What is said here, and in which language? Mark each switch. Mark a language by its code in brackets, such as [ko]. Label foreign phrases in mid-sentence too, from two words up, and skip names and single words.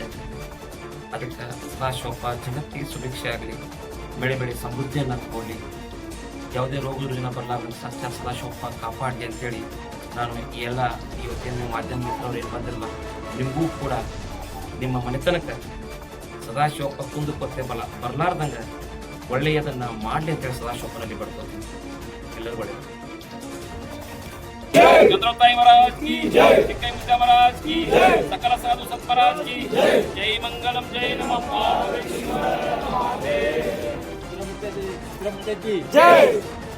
[kn] ಅದಕ್ಕೆ ಸದಾಶಿವಪ್ಪ ಜಗತ್ತಿಗೆ ಸುಭಿಕ್ಷೆ ಆಗಲಿ, ಬೆಳೆ ಬೆಳೆ ಸಮೃದ್ಧಿಯನ್ನು ಕೊಡಲಿ, ಯಾವುದೇ ರೋಗ ರುಜಿನ ಬರಲಾರ್ದು ಸಾಕ್ಷಾತ್ ಸದಾಶಿವಪ್ಪ ಕಾಪಾಡಲಿ ಅಂತೇಳಿ ನಾನು ಈ ಎಲ್ಲ ಇವತ್ತಿನ ಮಾಧ್ಯಮ ಮಿತ್ರರು ಏನು ಬಂದಿರಲ್ಲ, ನಿಮಗೂ ಕೂಡ ನಿಮ್ಮ ಮನೆತನಕ್ಕೆ ಸದಾಶಿವಪ್ಪ ಕುಂದುಕೊತ್ತೆ ಬರಲಾರ್ದಂಗೆ ಒಳ್ಳೆಯದನ್ನು ಮಾಡಲಿ ಅಂತೇಳಿ ಸದಾಶಿವಪ್ಪನಲ್ಲಿ ಬಡ್ಕೊತೀನಿ. ಎಲ್ಲರೂ ಒಳ್ಳೆಯದು. [hi] चंद्रताई महाराज की जय, चिक्कैमुत्या महाराज की जय, सकल साधु संत महाराज की जय. जय मंगलम, जय नमः पार्वती शिवाय. जय.